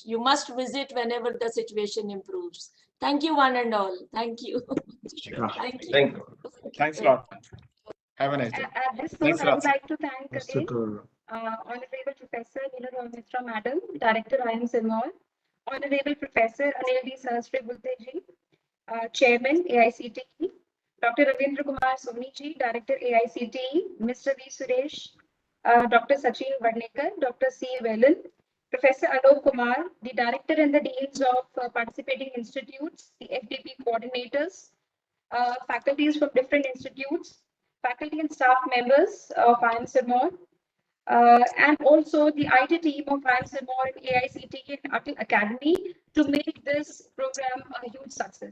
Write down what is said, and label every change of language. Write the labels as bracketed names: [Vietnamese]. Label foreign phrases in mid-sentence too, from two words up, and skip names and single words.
[English] You must visit whenever the situation improves. Thank you, one and all. Thank you. Thank you. Thank you. Thanks a lot. Have a nice day. At this Thanks note, a I lot, would sir. like to thank again Honorable Professor Neelu Rohmetra Madam, Director IIM Sirmaur, Honorable Professor Anil D. Sahasrabudhe ji, Chairman AICTE, Dr. Ravindra Kumar Soni ji, Director AICTE, Mr. V. Suresh, Dr. Sachin Varnekar, Dr. C. Velan, Professor Alok Kumar, the Director and the Deans of participating institutes, the FDP coordinators, faculties from different institutes, faculty and staff members of IIM Sirmaur, and also the IT team of IIM Sirmaur and AICTE and ATAL Academy to make this program a huge success.